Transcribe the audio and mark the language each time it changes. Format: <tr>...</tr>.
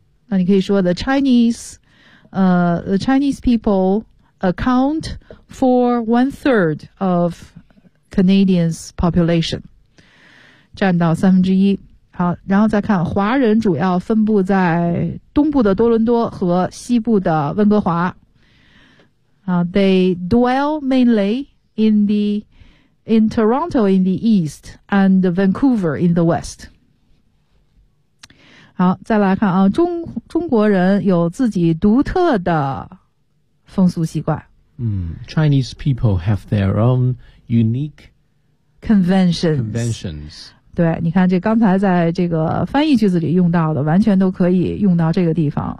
<zh>那你可以说</zh> <en>the Chinese people account for one third of Canadians population，</en> <zh>占到三分之一。好，然后再看华人主要分布在东部的多伦多和西部的温哥华。</zh> <en>They dwell mainly in Toronto in the east and Vancouver in the west.</en> <zh>好，再来看啊，中国人有自己独特的风俗习惯。</zh> <en>Chinese people have their own unique conventions.</en> <zh>对，你看这刚才在这个翻译句子里用到的，完全都可以用到这个地方。</zh>